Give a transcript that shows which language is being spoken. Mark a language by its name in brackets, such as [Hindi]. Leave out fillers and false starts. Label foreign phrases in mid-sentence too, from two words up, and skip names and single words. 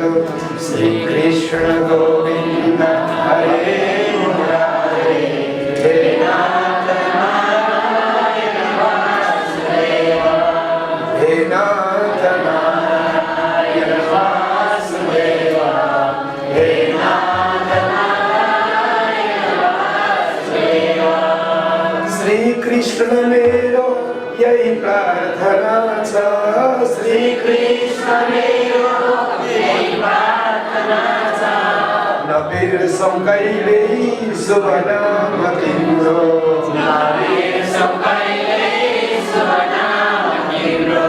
[Sanskrit] श्रीकृष्ण गोविन्द हरे मुरारे हे नाथ नारायण वासुदेव हे नाथ नारायण वासुदेव हे नाथ नारायण वासुदेव। [Nepali] श्री कृष्ण मेरो यही प्रार्थना छ। श्री कृष्ण मेरो यही प्रार्थना छ। नबिर्सौँ कहिल्यै शुभ नाम तिम्रो। नबिर्सौँ कहिल्यै शुभ नाम तिम्रो।